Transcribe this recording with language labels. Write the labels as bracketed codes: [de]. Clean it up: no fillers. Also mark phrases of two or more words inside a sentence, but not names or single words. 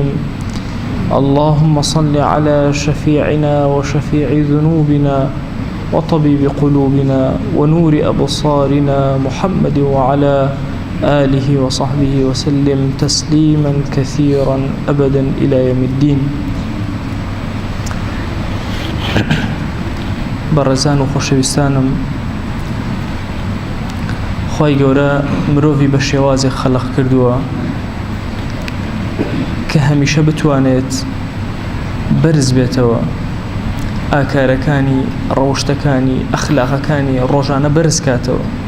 [ar] اللهم صل على شفيعنا وشفيع ذنوبنا وطبيب قلوبنا ونور أبصارنا محمد وعلى آله وصحبه وسلم تسليما كثيرا أبدا إلى يوم الدين. [ckb] بەڕێزان و خۆشەویستانم، خوای گەورە مرۆڤی بە شێوازێک خەلق کردووە کە هەمیشە بتوانێت بەرز بێتەوە، ئاکارەکانی ڕەوشتەکانی ئەخلاقەکانی ڕۆژانە بەرز کاتەوە.